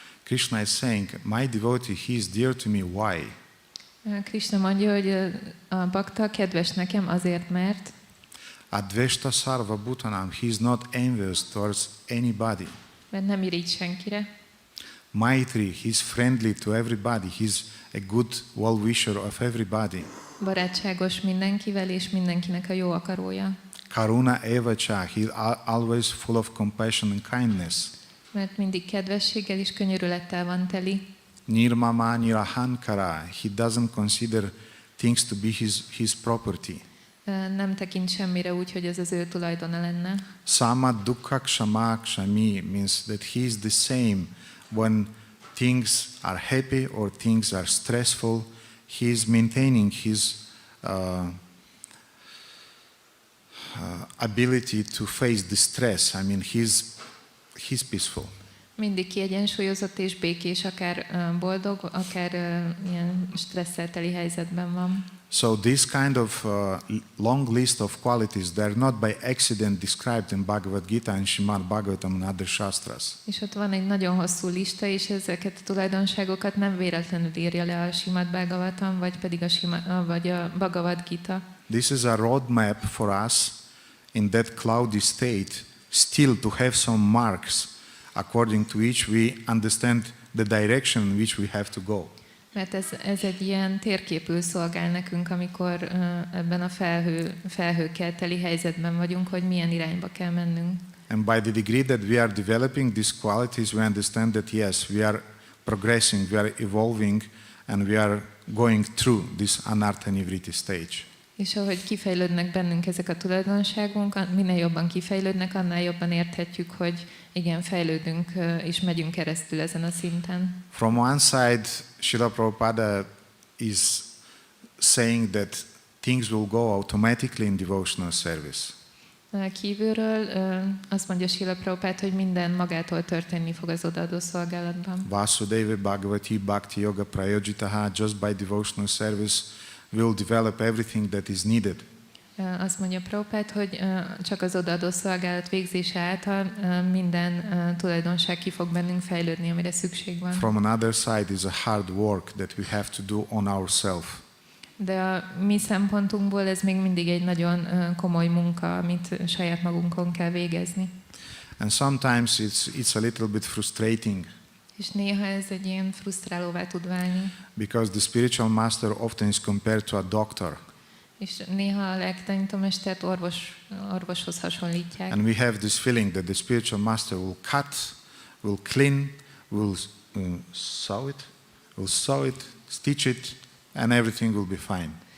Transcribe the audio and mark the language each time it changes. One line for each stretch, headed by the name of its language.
English: Krishna is saying, my devotee, he is dear to me. Why?
Hungarian: Krishna mondja, hogy a bakta kedves nekem azért, mert
Sanskrit: Adveshta sarva bhutanam,
English: he is not envious towards anybody.
Hungarian: Mert nem irigy senkire.
English: Maitri, he is friendly to everybody. He is a good well-wisher of everybody.
Hungarian: Barátságos mindenkivel, és mindenkinek a jó akarója.
Sanskrit: Karuna evacha,
English: he is always full of compassion and kindness.
Hungarian: Mert mindig kedvességgel és könyörülettel van teli.
Sanskrit: Nirmama nirahankara,
English: he doesn't consider things to be his property.
Hungarian: Nem tekint semmire úgy, hogy ez az ő tulajdona lenne.
Sanskrit: Sama dukkha kshama kshami
English: means that he is the same when things are happy or things are stressful. He is maintaining his ability to face the stress. I mean, he's peaceful.
Hungarian: Mindig kiegyensúlyozott és békés, akár boldog, akár ilyen stresszel teli helyzetben van.
English: So this kind of long list of qualities, they're not by accident described in Bhagavad Gita and Srimad Bhagavatam and other shastras.
Hungarian: És ott van egy nagyon hosszú lista, és ezeket a tulajdonságokat nem véletlenül írja le a Srimad Bhagavatam, vagy pedig a Bhagavad Gita.
English: This is a roadmap for us in that cloudy state, still to have some marks according to which we understand the direction in which we have to go.
Hungarian: Mert ez egy ilyen térképül szolgál nekünk, amikor ebben a felhőkkel teli helyzetben vagyunk, hogy milyen irányba kell mennünk.
English: And by the degree that we are developing these qualities, we understand that yes, we are progressing, we are evolving, and we are going through this anartha nivriti stage.
Hungarian: És ahogy kifejlődnek bennünk ezek a tulajdonságunk, minél jobban kifejlődnek, annál jobban érthetjük, hogy igen, fejlődünk és megyünk keresztül ezen a szinten.
English: From one side, Srila Prabhupada is saying that things will go automatically in devotional service.
Hungarian: Kívülről azt mondja Srila Prabhupada, hogy minden magától történni fog az odaadó szolgálatban.
Sanskrit: Vasudeva Bhagavati Bhakti Yoga Prayojitaha,
English: just by devotional service will develop everything that is needed.
Hungarian: Azt mondja Prabhupada, hogy csak az odaadó szolgálat végzése által minden tulajdonság ki fog bennünk fejlődni, amire szükség van.
English: From another side is a hard work that we have to do on ourselves.
Hungarian: De a mi szempontunkból ez még mindig egy nagyon komoly munka, amit saját magunkon kell végezni.
English: And sometimes it's a little bit frustrating.
Hungarian: És néha ez egy ilyen frusztrálóvá tud válni.
English: Because the spiritual master often is compared to a doctor.
Hungarian: És néha a lelktanítómestert orvoshoz hasonlítják.
English: And we have this feeling that the spiritual master will cut, will clean, will sew it, stitch it, and everything will be fine.